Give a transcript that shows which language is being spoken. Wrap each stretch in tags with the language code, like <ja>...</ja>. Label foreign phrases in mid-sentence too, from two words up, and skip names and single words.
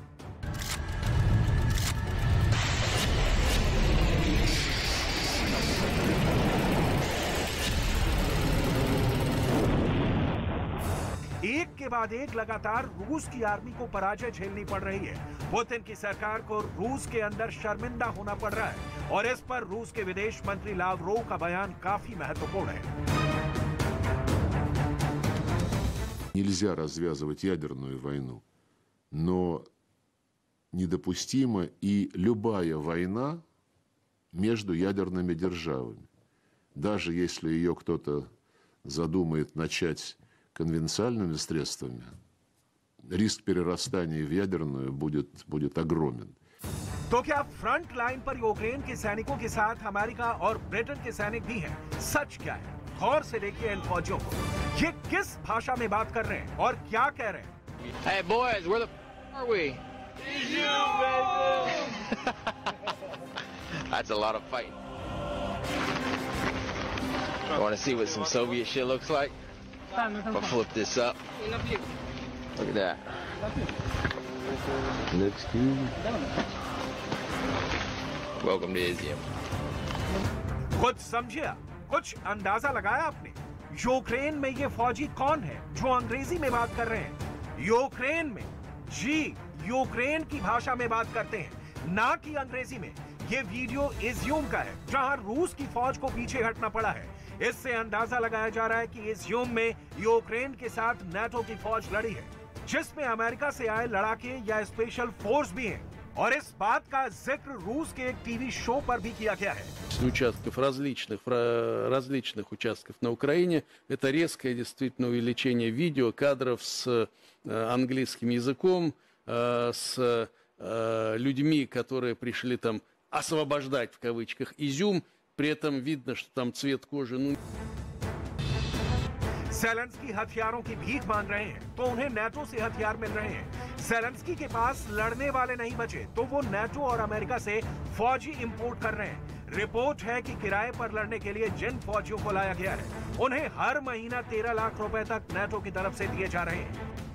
<hi>एक के बाद एक लगातार रूस की आर्मी को पराजय झेलनी पड़ रही है। पुतिन की सरकार को रूस के अंदर शर्मिंदा होना पड़ रहा है और इस पर रूस के विदेश मंत्री लावरोव का बयान काफी महत्वपूर्ण है।</hi> <ru>Нельзя развязывать ядерную войну, но недопустима и любая война между ядерными державами. Даже если ее кто-то задумает начать конвенциальными средствами, риск перерастания в ядерную будет огромен.</ru> <hi>तो क्या फ्रंट लाइन पर यूक्रेन के सैनिकों के साथ अमेरिका और ब्रिटेन के सैनिक भी हैं? सच क्या है? गौर से देखिए इन फौजियों को, ये किस भाषा में बात कर रहे हैं और क्या कह रहे हैं।</hi> <en>Hey boys, where the are we? That's a lot of fighting. Want to see what some Soviet shit looks like? I'll flip this up. Look at that. Looks good. Welcome to Izium.</en> <hi>कुछ समझिया, कुछ अंदाजा लगाया आपने? यूक्रेन में ये फौजी कौन है जो अंग्रेजी में बात कर रहे हैं? यूक्रेन में, जी यूक्रेन की भाषा में बात करते हैं, ना कि अंग्रेजी में। ये वीडियो इज्यूम का है, जहां रूस की फौज को पीछे हटना पड़ा है। इससे अंदाजा लगाया जा रहा है कि इज्यूम में यूक्रेन के साथ नाटो की फौज लड़ी है, जिसमें अमेरिका से आए लड़ाके या स्पेशल फोर्स भी हैं। और इस बात का जिक्र रूस के एक टीवी शो पर भी किया गया है।</hi> <ru>Участков различных участков на Украине. Это резкое действительно увеличение видео, кадров с английским языком, с людьми, которые пришли там освобождать в кавычках Изюм. При этом видно, что там цвет кожи.</ru> <hi>ज़ेलेंस्की हथियारों की भीख मांग रहे हैं तो उन्हें नाटो से हथियार मिल रहे हैं। ज़ेलेंस्की के पास लड़ने वाले नहीं बचे तो वो नाटो और अमेरिका से फौजी इंपोर्ट कर रहे हैं। रिपोर्ट है कि किराए पर लड़ने के लिए जिन फौजियों को लाया गया है, उन्हें हर महीना 13 लाख रुपए तक नाटो की तरफ से दिए जा रहे हैं।</hi>